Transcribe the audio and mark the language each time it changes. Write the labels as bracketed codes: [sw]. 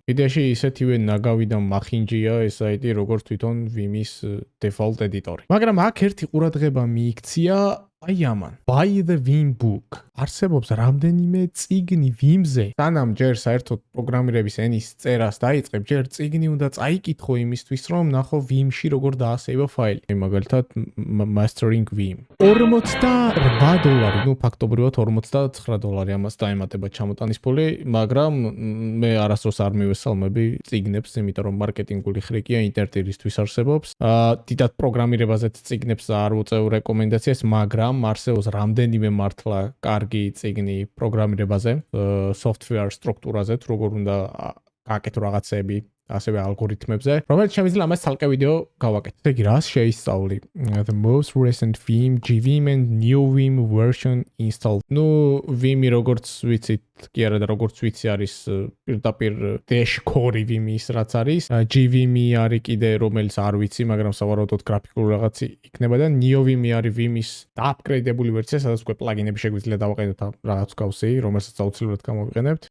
[ka] იდეაში ისეთივე ნაგავი და მახინჯია ეს საიტი, როგორც თვითონ Vim-ის default editor-ი. მაგრამ აქ ერთი ყურადღება მიიქცია აი ამან. [en] Buy the Vim book. [ka] არსებობს რამდენიმე წიგნი Vim-ზე. სანამ ჯერ საერთოდ პროგრამირების ენის წერას დაიწყებ, ჯერ წიგნი უნდა წაიკითხო იმისთვის, რომ ნახო Vim-ში როგორ დაასეივა ფაილი. მაგალითად Mastering Vim. $48, ნუ ფაქტობრივად $49 ამას დაემატება ჩამოტანის ფული, მაგრამ მე არასდროს არ მივესალმები წიგნებს, იმიტომ რომ მარკეტინგული ხრიკია ინტერნეტისთვის არსებობს. დიდად პროგრამირებაზეც წიგნებს არ უწევ რეკომენდაციას, მაგრამ არსებობს რამდენიმე მართლა კარგი წიგნი პროგრამირებაზე, software სტრუქტურაზე, როგორ უნდა გააკეთო რაღაცები, ასევე ალგორითმებზე, რომელიც შემიძლია ამას ცალკე ვიდეო გავაკეთო. ესე იგი, რას შეისწავლი? [en] The most recent Vim, GVim and new Vim version installed. [ka] ნუ Vim-ი როგორც ვიცით, კი არა და როგორც ვიცი არის პირდაპირ dash core Vim-ის რაც არის. GVim-ი არის კიდე რომელიც არ ვიცი, მაგრამ სავარაუდოდ გრაფიკული რაღაცი იქნება და new Vim-ი არის Vim-ის upgrade-ებული ვერსია, სადაც უკვე პლაგინები შეგვიძლია დავაყენოთ რაღაც გავსი, რომელსაც აუცილებლად გამოვიყენებთ.